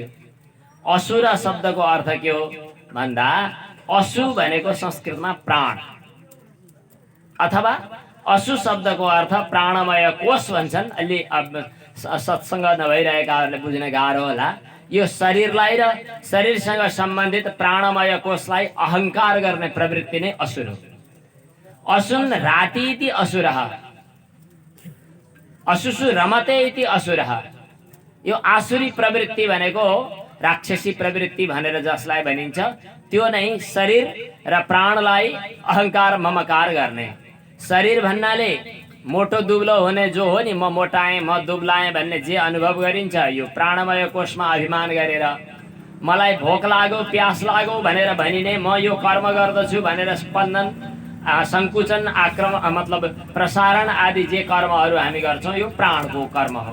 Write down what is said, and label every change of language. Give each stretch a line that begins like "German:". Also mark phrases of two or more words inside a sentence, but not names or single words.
Nepali: असुर शब्दको अर्थ के हो भन्दा असु भनेको संस्कृतमा प्राण, अथवा असु शब्दको अर्थ प्राणमय कोष भन्छन्। अलि सत्सङ्ग नभइरहेकाहरूले बुझ्न गाह्रो होला। यो शरीरलाई र शरीरसँग सम्बन्धित प्राणमय कोषलाई अहङ्कार गर्ने प्रवृत्ति नै असुर हो।
Sanskrit: असुन राति इति असुरः, असुसु रमते इति असुरः।
Nepali: यो आसुरी प्रवृत्ति भनेको राक्षसी प्रवृत्ति भनेर जसलाई भनिन्छ, त्यो नै शरीर र प्राणलाई अहङ्कार ममकार गर्ने। शरीर भन्नाले मोटो दुब्लो हुने जो हो नि, म मोटाएँ म दुब्लाएँ भन्ने जे अनुभव गरिन्छ, यो प्राणमय कोषमा अभिमान गरेर मलाई भोक लाग्यो प्यास लाग्यो भनेर भनिने, म यो कर्म गर्दछु भनेर स्पन्दन सङ्कुचन आक्रमण मतलब प्रसारण आदि जे कर्महरू हामी गर्छौँ यो प्राणको कर्म हो।